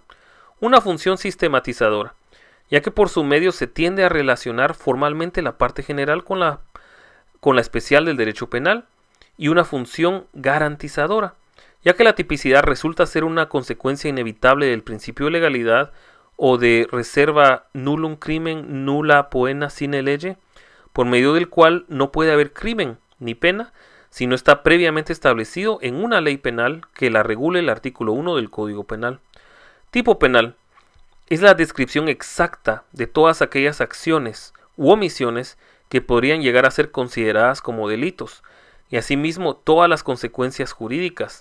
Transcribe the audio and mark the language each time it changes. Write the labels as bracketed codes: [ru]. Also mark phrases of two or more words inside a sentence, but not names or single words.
[es] Una función sistematizadora, ya que por su medio se tiende a relacionar formalmente la parte general con la especial del derecho penal. Y una función garantizadora, ya que la tipicidad resulta ser una consecuencia inevitable del principio de legalidad o de reserva [la] nullum crimen nulla poena sine lege, [es] por medio del cual no puede haber crimen ni pena si no está previamente establecido en una ley penal que la regule el artículo 1 del Código Penal. Tipo penal es la descripción exacta de todas aquellas acciones u omisiones que podrían llegar a ser consideradas como delitos, y asimismo todas las consecuencias jurídicas.